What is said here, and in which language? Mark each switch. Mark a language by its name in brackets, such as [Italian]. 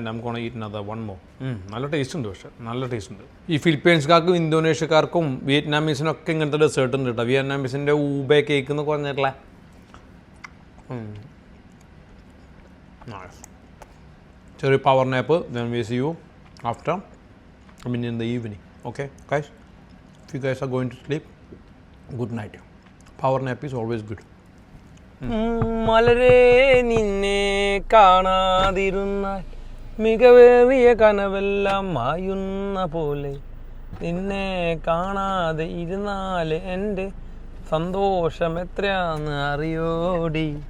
[Malayalam] നമുക്കാണ് ഈറ്റിനത് വൺ മോ. നല്ല ടേസ്റ്റ് ഉണ്ട്, പക്ഷേ നല്ല ടേസ്റ്റ് ഉണ്ട്. ഈ ഫിലിപ്പീൻസുകാർക്കും ഇന്തോനേഷ്യക്കാർക്കും വിയറ്റ്നാമീസിനും ഒക്കെ ഇങ്ങനത്തെ ഡെസേർട്ട് ഉണ്ട് കേട്ടോ. വിയറ്റ്നാമീസിൻ്റെ ഊബേ കേക്ക് എന്ന് പറഞ്ഞിട്ടുള്ള ചെറിയ power nap. [English] then we see you after, I mean in the evening. Okay guys, if you guys are going to sleep, good night. Power nap is always good. [Malayalam] മലരേ നിന്നെ കാണാതിരുന്നാൽ മികവേറിയ കനവെല്ലാം മായുന്ന പോലെ, നിന്നെ കാണാതെ ഇരുന്നാൽ എൻ്റെ സന്തോഷം എത്രയാന്ന് അറിയോടി.